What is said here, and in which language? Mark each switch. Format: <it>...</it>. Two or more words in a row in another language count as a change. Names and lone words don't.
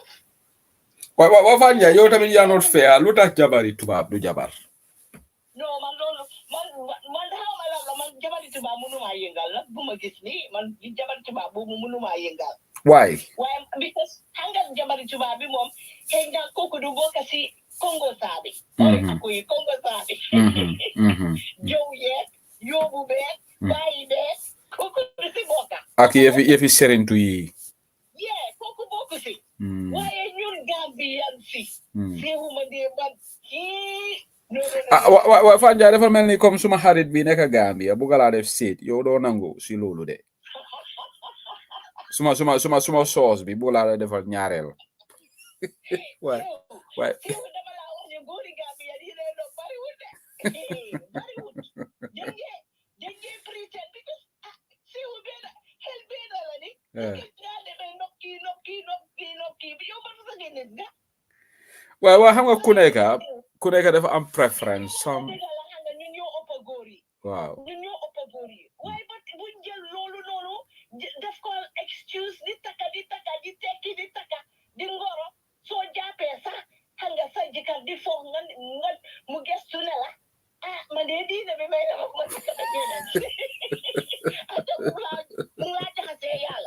<wo>wa fa Njaay yow tamit yaa</wo> <en>not fair</en> <wo>lu tax jabari tubaab du jabar non man loolu man xawma lan la man jabari tubaab mënumaa yëngal nag bu ma gis nii man jabari tubaab boobu mënumaa yëngal</wo> <en>why</en> <wo>waaye because xam jabari tubaab bi moom xëy na kooku du bokk si Congo saabi akuy Congo saabi jow yeeg yóbbu beeg bàyyi beeg kooku du si bokka ak yëfi serentu yi kooku bokku si waaye ñun Gambian si seexuma dee ban kii wa Fane Njie dafa mel ni comme suma xarit bi nekk Gambia bu galaa def seet yow doo nangu si loolu de suma soos bi bu laa defal ñaareel waay dama laa wax ne góori Gambia yi leen doon bariwul de bariwul dañ ngeen pretend because seewu benn xel benn la ni ngaa demee nokki bi yow man sa nit nga waaw xam nga ku nekk dafa am préférence ñun ñoo ëpp góor yi waaw ñun ñoo ëpp góor yi waaye ba buñ jël loolu noonu daf ko excuse di taka di tekki di taka di ngoro soo jàppee sax xam nga sa jëkkër di foog nga mu gestu ne la man de diine bi may dama ma ci taka génn ate mu laa jaxasee yàlla</wo>